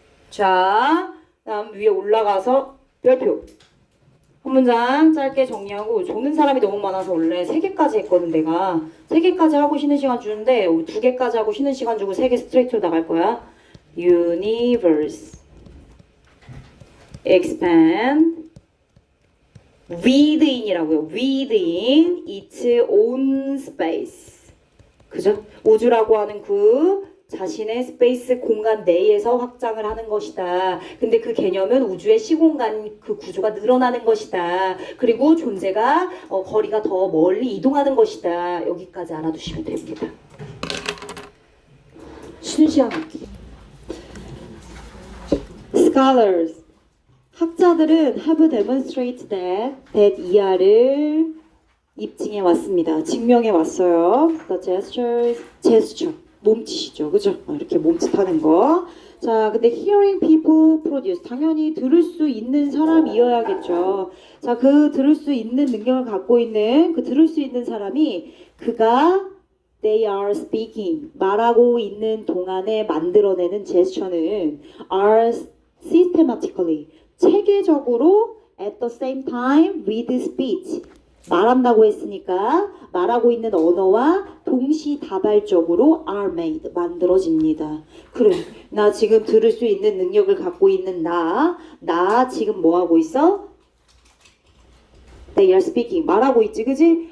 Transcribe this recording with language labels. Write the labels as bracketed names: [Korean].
[Korean] 자, 다음 위에 올라가서 별표. 한 문장 짧게 정리하고, 조는 사람이 너무 많아서 원래 3개까지 했거든. 내가 3개까지 하고 쉬는 시간 주는데 2개까지 하고 쉬는 시간 주고 3개 스트레이트로 나갈 거야. [English] Universe expand within이라고요. within its own space. [Korean] 그죠? 우주라고 하는 그 자신의 스페이스 공간 내에서 확장을 하는 것이다. 근데 그 개념은 우주의 시공간 그 구조가 늘어나는 것이다. 그리고 존재가 거리가 더 멀리 이동하는 것이다. 여기까지 알아두시면 됩니다. 쉬는 시간 갖기. [English] Scholars, [Korean] 학자들은 [English] have demonstrated that ER을 [Korean] 입증해 왔습니다. 증명해 왔어요. [English] The gestures, gesture. [Korean] 몸짓이죠. 그죠? 이렇게 몸짓하는 거. 자, 근데 [English] hearing people produce. [Korean] 당연히 들을 수 있는 사람이어야겠죠. 자, 그 들을 수 있는 능력을 갖고 있는 그 들을 수 있는 사람이 그가 [English] they are speaking. [Korean] 말하고 있는 동안에 만들어내는 제스처는 [English] are systematically. [Korean] 체계적으로 [English] at the same time with speech. [Korean] 말한다고 했으니까 말하고 있는 언어와 동시다발적으로 [English] are made, [Korean] 만들어집니다. 그래, 나 지금 들을 수 있는 능력을 갖고 있는 나 지금 뭐 하고 있어? [English] They are speaking. [Korean] 말하고 있지, 그지?